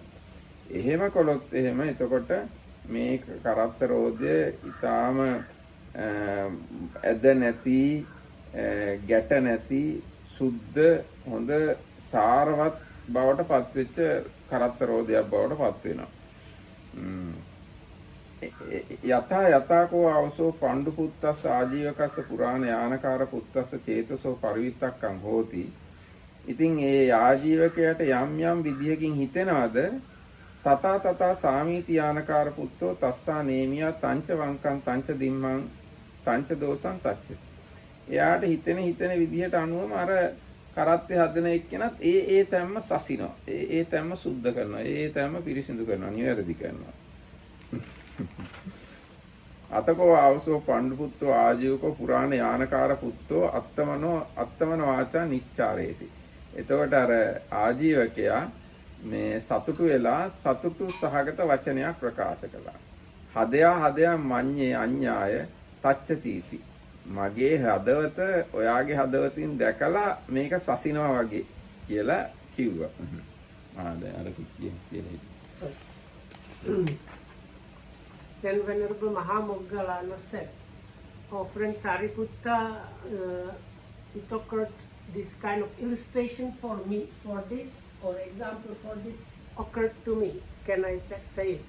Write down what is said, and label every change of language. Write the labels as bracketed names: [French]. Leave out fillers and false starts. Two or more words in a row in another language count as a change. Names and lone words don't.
[Sinhala] එහෙම කළොත් එහෙම එතකොට මේ කරත්ත රෝදය ඊටාම ඇද නැති, ගැට නැති, සුද්ධ, හොඳ සාරවත් බවට පත්වෙච්ච කරත්ත රෝදයක් බවට පත් වෙනවා. [Pali] යතාකෝ අවසෝ පණ්ඩු පුත්තස්ස ආජීවකස්ස පුරාණ යානකාර පුත්තස්ස චේතසෝ පරිවිතක්කං හෝති. [Sinhala] ඉතින් ඒ ආජීවකයට යම් යම් විදියකින් හිතෙනවද [Pali] තතා සාමීති යානකාර පුත්තෝ තස්සා නේමියා තංච වංකං තංච දිම්මං තංච දෝසං තච්චති. [Sinhala] එයාට හිතෙන විදිහට අනුවම අර කරත්තේ හදන එක්කෙනත් ඒ තැම්ම සසිනවා. ඒ තැම්ම සුද්ධ කරනවා. ඒ තැම්ම පිරිසිදු කරනවා, නිවැරදි කරනවා. [Pali] අතකෝ ආවසෝ පණ්ඩු පුත්තෝ ආජීවකෝ පුරාණ යානකාර පුත්තෝ අත්තමන වාචා නිච්චාරේසි. [Sinhala] එතකොට අර ආජීවකයා මේ සතුටු වෙලා සතුටු සහගත වචනයක් ප්‍රකාශ කළා. [Pali] හදයා මඤ්ඤේ අඤ්ඤාය තච්චතිති. [Sinhala] මගේ හදවත ඔයාගේ හදවතින් දැකලා මේක සසිනවා වගේ කියලා කිව්වා. දැන් අර කියලා. [English] Then Venerable Mahamoggallana said, "Oh friend Sariputta, it occurred this kind of illustration for me, for this, or example for this occurred to me. Can I say it?"